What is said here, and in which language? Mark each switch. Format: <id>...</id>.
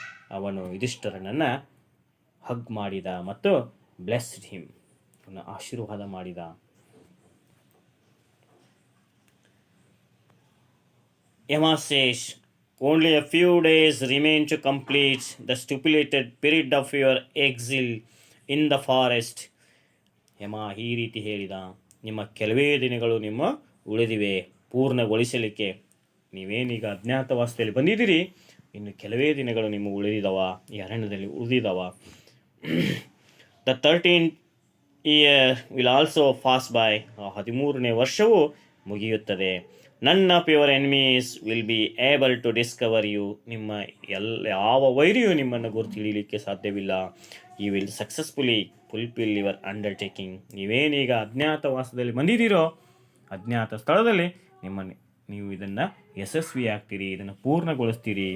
<kn>ಅವನು ಯುಧಿಷ್ಠರನನ್ನು ಹಗ್ ಮಾಡಿದ ಮತ್ತು</kn> <en>blessed him,</en> <kn>ಆಶೀರ್ವಾದ ಮಾಡಿದ.</kn> <en>Yama says, only a few days remain to complete the stipulated period of your exile in the forest.</en> <kn>ಯಮ ಈ ರೀತಿ ಹೇಳಿದ, ನಿಮ್ಮ ಕೆಲವೇ ದಿನಗಳು ನಿಮ್ಮ ಉಳಿದಿವೆ ಪೂರ್ಣಗೊಳಿಸಲಿಕ್ಕೆ. ನೀವೇನೀಗ ಅಜ್ಞಾತವಾಸದಲ್ಲಿ ಬಂದಿದ್ದೀರಿ, ಇನ್ನು ಕೆಲವೇ ದಿನಗಳು ನಿಮ್ಮ ಉಳಿದಿದವ, ಈ ಅರಣ್ಯದಲ್ಲಿ ಉಳಿದಿದವ.</kn> <en>The 13th year will also pass by.</en> <kn>13ನೇ ವರ್ಷವು ಮುಗಿಯುತ್ತದೆ.</kn> <en>None of your enemies will be able to discover you.</en> <kn>ನಿಮ್ಮ ಯಾವ ವೈರಿಯೂ ನಿಮ್ಮನ್ನು ಗುರುತು ಹಿಡಿಯಲಿಕ್ಕೆ ಸಾಧ್ಯವಿಲ್ಲ.</kn> <en>You will successfully fulfil your undertaking.</en> <kn>ನೀವೇನೀಗ ಅಜ್ಞಾತವಾಸದಲ್ಲಿ ಬಂದಿದ್ದೀರೋ, ಅಜ್ಞಾತ ಸ್ಥಳದಲ್ಲಿ ನೀವು ಇದನ್ನು ಯಶಸ್ವಿ ಆಗ್ತೀರಿ, ಇದನ್ನು ಪೂರ್ಣಗೊಳಿಸ್ತೀರಿ.</kn>